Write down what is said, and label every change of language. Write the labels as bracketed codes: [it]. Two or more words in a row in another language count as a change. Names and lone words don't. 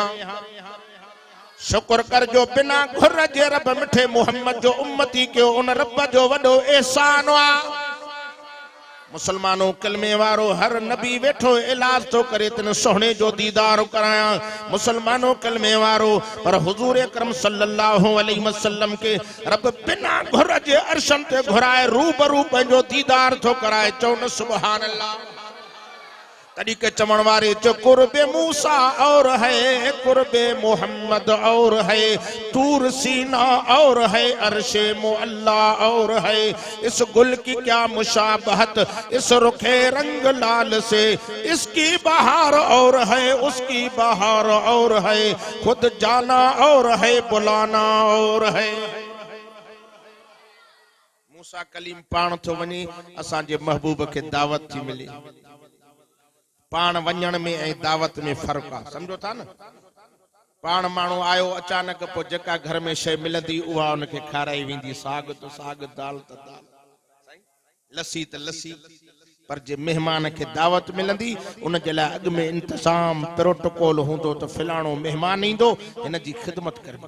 [sd] शुक्र कर जो बिना घुर जे रब मिठे मुहम्मद जो उम्मती कयो उन रब जो वॾो एहसान आहे। मुसलमानों कलमे वारो हर नबी वेठो इलाज तो करे तिन सोहणे जो दीदार कराया। मुसलमानों कलमे वारो पर हुजूर अकरम [ar] صلى الله عليه وسلم [sd] के रब बिना घुर जे अर्शन ते घुराए रूबरू पंहिंजो दीदार तो कराए। चओ न [ar] سبحان الله. [sd] कड़ी के चमन वारे जो [ur] قربِ موسیٰ اور ہے قربِ محمد اور ہے طورِ سینا اور ہے عرشِ معلیٰ اور ہے اس گل کی کیا مشابہت اس رخِ رنگ لال سے اس کی بہار اور ہے اس کی بہار اور ہے خود جانا اور ہے بلانا اور ہے. [sd] मूसा कलीम पान तो वनी असांजे महबूब के दावत थी मिली। पान वञण में ऐं दावत में फर्क आहे समझो था न। पान माण्हू आयो अचानक पोइ जेका घर में शइ मिलंदी उहा उनखे खाराई वेंदी। साग त साग दाल त दाल लस्सी त लस्सी पर जे महिमान खे दावत मिलंदी उन जे लाइ अॻु में इंतज़ाम प्रोटोकॉल हूंदो त फलाणो महिमान ईंदो हिन जी ख़िदमत करणी।